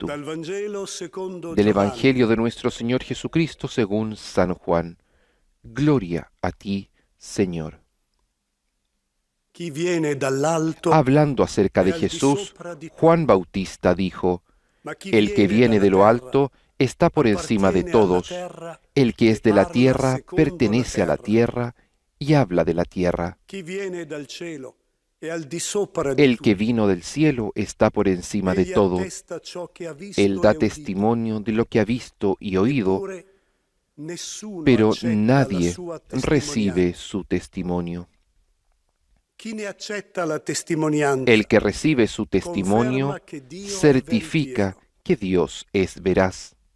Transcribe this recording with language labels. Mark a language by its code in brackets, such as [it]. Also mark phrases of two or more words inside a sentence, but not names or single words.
[it] Dal Vangelo secondo [es] Del [it] Giovanni. [es] Evangelio de nuestro Señor Jesucristo según San Juan. Gloria a ti, Señor. [it] Chi viene dall'alto, [es] Hablando acerca de Jesús, Juan Bautista dijo: el que viene de lo alto está por encima de todos. El que es de la tierra pertenece a la tierra y habla de la tierra. [it] chi viene dal cielo è al di sopra di [es] El [it] tutti. [es] que vino del cielo está por encima de [it] Egli [es] todo. [it] attesta ciò che ha visto [es] Él da [it] e udito. [es] testimonio de lo que ha visto y oído, [it] Eppure [es] pero nadie recibe su testimonio. El que recibe su testimonio certifica que Dios es veraz.